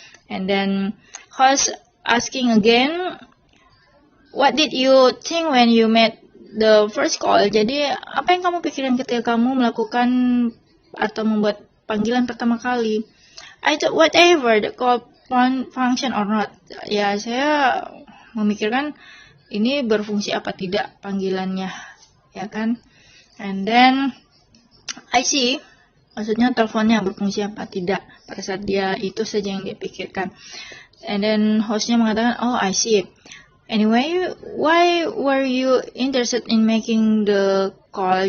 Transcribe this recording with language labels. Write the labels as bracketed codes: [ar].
[en] And then host asking again, what did you think when you made the first call? [id] Jadi apa yang kamu pikirkan ketika kamu melakukan atau membuat panggilan pertama kali? [en] I thought whatever the call function or not. [id] Ya, saya memikirkan ini berfungsi apa tidak panggilannya, ya kan? [en] And then I see, [id] maksudnya teleponnya berfungsi apa tidak pada saat dia itu saja yang dia pikirkan. [en] And then [id] hostnya mengatakan, [en] oh I see. Anyway, why were you interested in making the call?